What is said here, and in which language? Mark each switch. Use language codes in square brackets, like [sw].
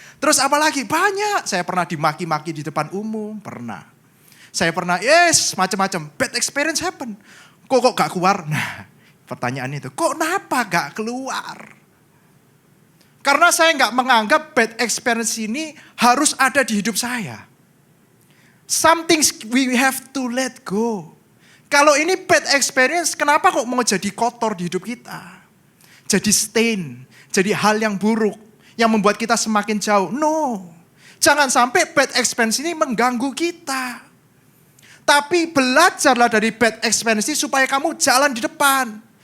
[id] Terus apalagi? Banyak. Saya pernah dimaki-maki di depan umum, pernah. Saya pernah, macam-macam. [en] Bad experience happen. [id] Kok gak keluar? Nah, pertanyaan itu, kok kenapa gak keluar? Karena saya gak menganggap bad experience ini harus ada di hidup saya. [en] Some things we have to let go. [id] Kalau ini bad experience, kenapa kok mau jadi kotor di hidup kita? Jadi stain, jadi hal yang buruk, yang membuat kita semakin jauh. No, jangan sampai bad experience ini mengganggu kita. Tapi belajarlah dari bad experience ini supaya kamu jalan di depan.